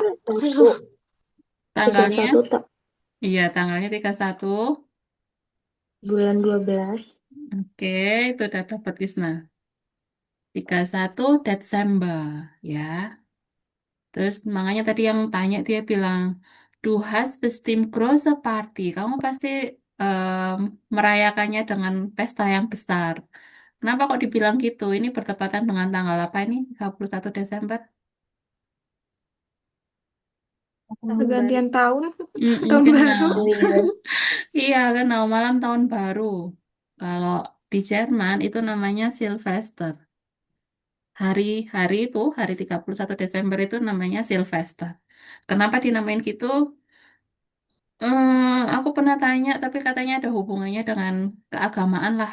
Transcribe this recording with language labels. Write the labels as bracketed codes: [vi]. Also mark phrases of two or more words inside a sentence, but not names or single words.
[id] Tanggalnya? 31 tak. Iya, tanggalnya 31. Bulan 12. Oke, itu udah dapat Krisna. 31 Desember, ya. Terus makanya tadi yang tanya dia bilang, [de] Du hast bestimmt große Party. [id] Kamu pasti merayakannya dengan pesta yang besar. Kenapa kok dibilang gitu? Ini bertepatan dengan tanggal apa ini? 31 Desember? Pergantian tahun, Mm-mm, tahun baru. [de] genau. Iya, genau, [id] malam tahun baru. Kalau di Jerman itu namanya Silvester. Hari-hari itu, hari 31 Desember itu namanya Silvester. Kenapa dinamain gitu? Aku pernah tanya, tapi katanya ada hubungannya dengan keagamaan lah.